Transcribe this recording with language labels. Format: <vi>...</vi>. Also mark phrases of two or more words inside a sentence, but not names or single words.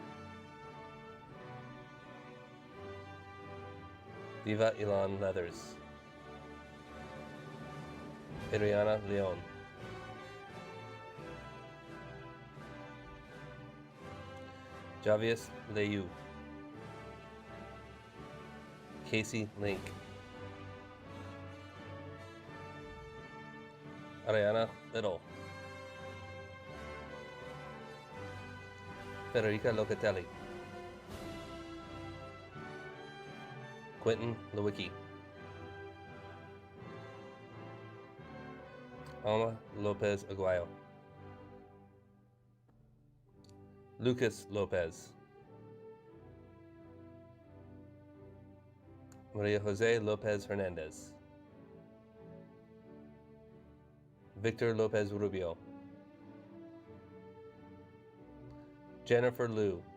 <en>Diva Elon Leathers, Adriana Leon, Javius Leyu, Casey Link, Ariana Little, Federica Locatelli, Quentin Lewicki, Alma Lopez Aguayo, Lucas Lopez, Maria Jose Lopez Hernandez, Victor Lopez Rubio, Jennifer Liu,</en>